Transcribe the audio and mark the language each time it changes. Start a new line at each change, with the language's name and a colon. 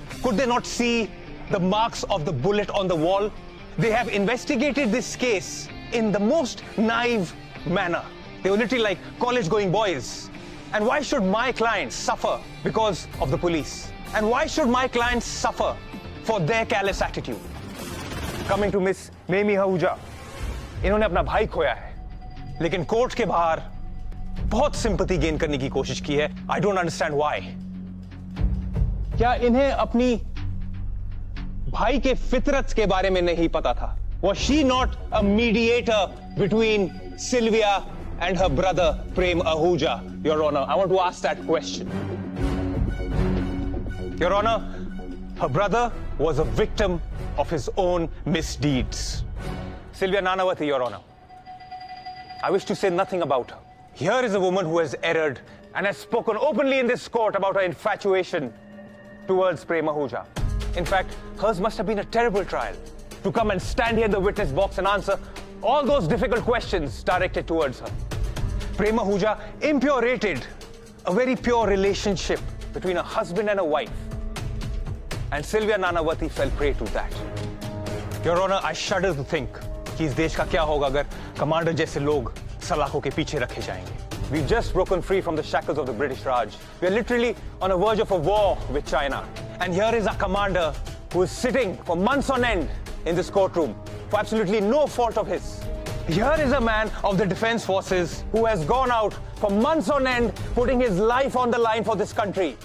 English: Could they not see the marks of the bullet on the wall? They have investigated this case in the most naive manner. They were literally like college-going boys. And why should my clients suffer because of the police? And why should my clients suffer for their careless attitude? Coming to Miss Memi Ahuja,
Hindi: इन्होंने अपना भाई खोया है, लेकिन court के बाहर बहुत sympathy gain करने की कोशिश की है.
English: I don't understand why.
Hindi: क्या इन्हें अपनी भाई के फितरत के बारे में नहीं पता था?
English: Was she not a mediator between Sylvia and her brother Prem Ahuja, Your Honor? I want to ask that question. Your Honor, her brother was a victim of his own misdeeds. Sylvia Nanavati, Your Honor. I wish to say nothing about her. Here is a woman who has erred and has spoken openly in this court about her infatuation towards Prem Ahuja. In fact, hers must have been a terrible trial. to come and stand here in the witness box and answer all those difficult questions directed towards her. Prem Ahuja impurated a very pure relationship between a husband and a wife. And Sylvia Nanavati fell prey to that. Your Honor, I shudder to think
Hindi: कि इस देश का क्या होगा अगर commander जैसे लोग सलाखों के पीछे रखे जाएंगे.
English: We've just broken free from the shackles of the British Raj. We are literally on a verge of a war with China. And here is our commander who is sitting for months on end in this courtroom for absolutely no fault of his. Here is a man of the defense forces who has gone out for months on end putting his life on the line for this country.